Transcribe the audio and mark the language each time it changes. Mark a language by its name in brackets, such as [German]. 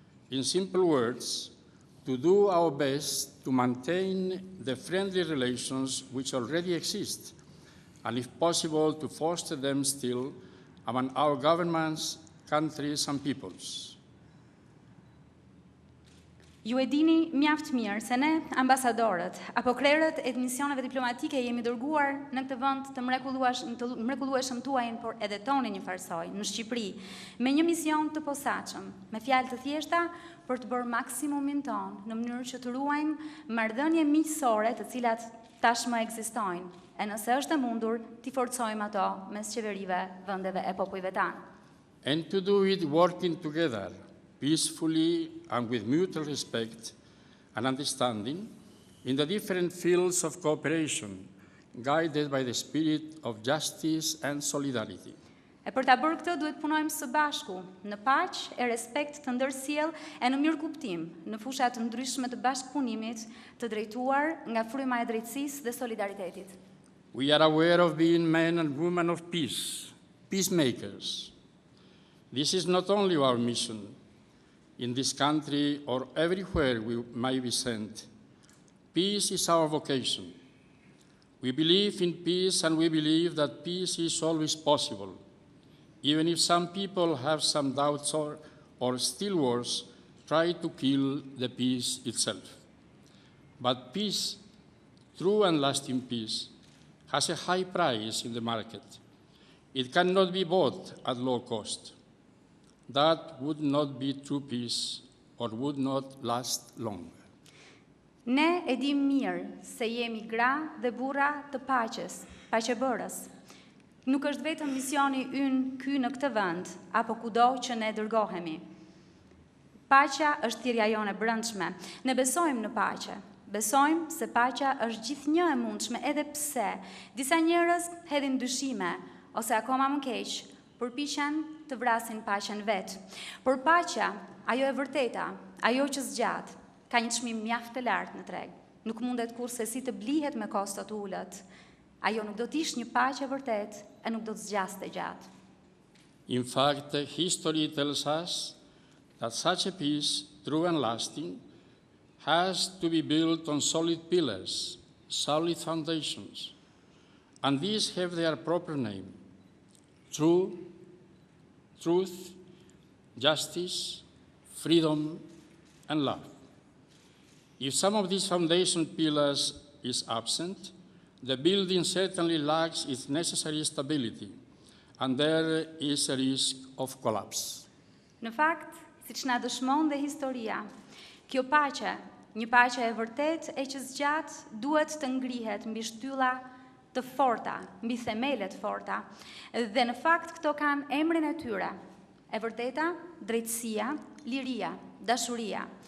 [English] In simple words, to do our best to maintain the friendly relations which already exist, and if possible, to foster them still among our governments, countries, and peoples. [Albanian] Ju e dini mjaft mirë se ne, ambasadorët, apo krerët e misioneve diplomatike jemi dërguar në këtë vend të mrekullueshëm tuajin, por edhe tonin një farsoj, në Shqipëri, me një mision të posaçëm, me fjalë të thjeshta për të bërë maksimumin ton, në mënyrë që të ruajmë marrëdhënie miqësore të cilat tashmë ekzistojnë, e nëse është e mundur, t'i forcojmë ato mes qeverive, vendeve e popujve tanë. [English] And to do it working together, peacefully and with mutual respect and understanding in the different fields of cooperation, guided by the spirit of justice and solidarity. [Albanian] E për ta bërë këtë duhet punojmë së bashku, në paqë e respekt të ndërsjell e në mirë kuptim, në fusha të ndryshme të bashkëpunimit, të drejtuar nga fryma e drejtësisë dhe solidaritetit. [English] We are aware of being men and women of peace, peacemakers. This is not only our mission in this country or everywhere we may be sent. Peace is our vocation. We believe in peace, and we believe that peace is always possible, even if some people have some doubts or still worse, try to kill the peace itself. But peace, true and lasting peace, has a high price in the market. It cannot be bought at low cost. That would not be true peace or would not last long. [Albanian] Ne e dim mirë se jemi gra dhe burra të paqes, paqebërës. Nuk është vetëm misioni ynë ky në këtë vend, apo kudo që ne dërgohemi. Paqja është thirrja jone brendshme. Ne besojmë në paqe. Besojmë se paqja është gjithnjë e mundshme, edhe pse disa njerëz hedhin dyshime ose akoma më keq, përpiqen të vrasin paqen vetë. Por paqja, ajo e vërteta, ajo që zgjat, ka një çmim mjaft të lartë në treg. Nuk mundet kurse si të blihet me kosto të ulët. Ajo nuk do të ishte një paqe e vërtet e nuk do të zgjaste gjatë. [English] In fact, history tells us that such a peace, true and lasting, has to be built on solid pillars, solid foundations, and these have their proper name: truth, justice, freedom, and love. If some of these foundation pillars is absent, the building certainly lacks its necessary stability, and there is a risk of collapse. [Albanian] Në fakt, siç na dëshmon dhe historia, kjo paqe, një paqe e vërtet e që zgjat, duhet të ngrihet mbi shtylla të forta, mbi themele të forta, dhe në fakt këto kanë emrin e tyre: e vërteta, drejtësia, liria, dashuria.